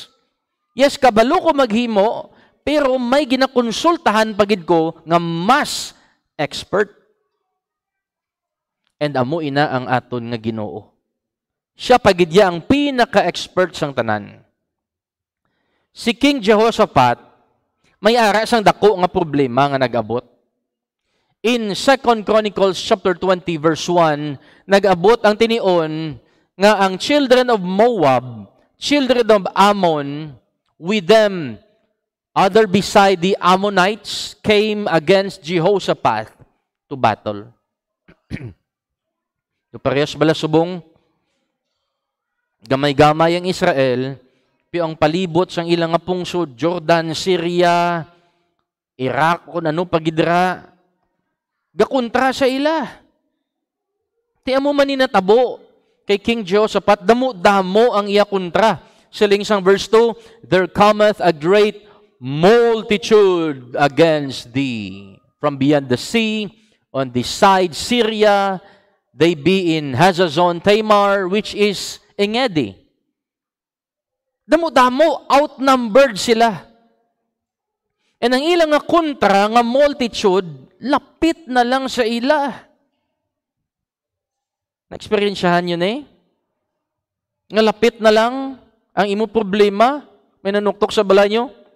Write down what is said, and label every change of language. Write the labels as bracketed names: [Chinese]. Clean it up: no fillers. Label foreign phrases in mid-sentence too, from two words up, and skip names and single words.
[Hiligaynon] Yes, kabalo ko maghimo, pero may ginakonsultahan pagid ko nga mas expert. And amo ina ang aton nga Ginoo. Siya pagidya ang pinaka-expert sang tanan. Si King Jehoshaphat, may ara sang dako nga problema nga nag-abot. [English] In 2 Chronicles chapter 20 verse 1, [Hiligaynon] nag-abot ang tinion nga ang [English] children of Moab, children of Ammon, with them, other beside the Ammonites, came against Jehoshaphat to battle. [Hiligaynon] So parehas bala subong, gamay-gamay ang Israel, pero ang palibot sang ilang nga pungsod, Jordan, Syria, Iraq, kung ano pagidra, gakontra sa ila. Tiyan mo maninatabo kay King Jehoshaphat, damo-damo ang iya kontra. Siling sang [English] verse 2, there cometh a great multitude against thee. From beyond the sea, on this side Syria, they be in Hazazon Tamar, which is Engedi. [Hiligaynon] Damo-damo, outnumbered sila. And ang ilang nga kontra, nga multitude, lapit na lang sa ila. Na-experiensyahan yun eh? Nga lapit na lang ang imo problema, may nanuktok sa bala nyo.